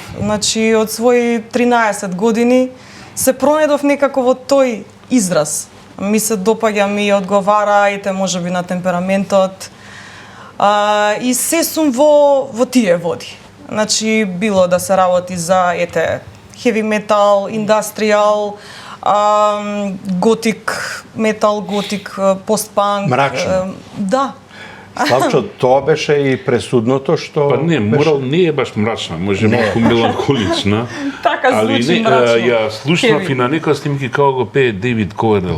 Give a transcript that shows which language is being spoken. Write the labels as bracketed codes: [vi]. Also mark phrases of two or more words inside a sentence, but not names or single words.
[mk] Значи, од своји 13 години се пронедов некако во тој израз. Ми се допаѓа, ми одговара, ете можеби на темпераментот. И се сум во тие води. Значи, било да се работи за, ете, [en] heavy metal, industrial, [mk] готик метал, готик постпанк. Мрачно. Да. Славчо, тоа беше и пресудното што Па не, морал не е баш мрачна, може малку меланхолична. Така Али звучи не, мрачно. ја слушнав Heavy. и на некои снимки како го пее Дейвид Ковердел.